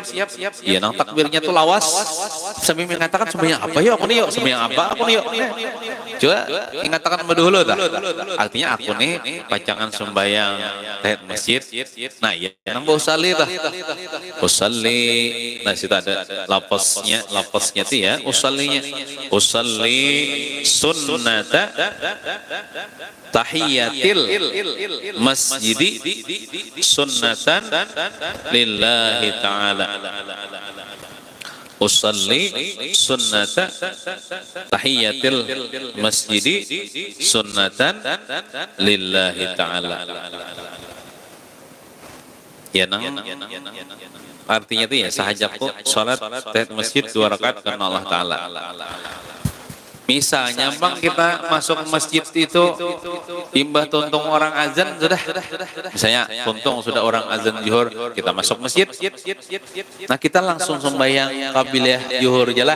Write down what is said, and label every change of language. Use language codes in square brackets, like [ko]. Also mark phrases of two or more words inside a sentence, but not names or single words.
[bjn] Ya nang takbirnya tuh lawas sambil mengatakan sembahyang apa yuk aku nih yuk sembahyang apa aku nih yuk. Coba mengatakan dulu dah. Artinya aku nih pacangan sembahyang tahiyat masjid. Nah ya nang mau usalli dah. Usalli. Nah situ ada lafaznya tuh ya usallinya. [ar] أصلي سنة تحية المسجد سنة لله تعالى. أصلي سنة تحية المسجد سنة لله تعالى. [bjn] Ya nang artinya itu ya sahajaku salat tahiyat masjid 2 rakaat karena Allah Ta'ala. Misalnya bang kita masuk masjid itu timbah tuntung orang azan sudah, misalnya tuntung sudah orang azan zuhur kita masuk masjid, nah kita langsung sembahyang qabliyah zuhur jalah.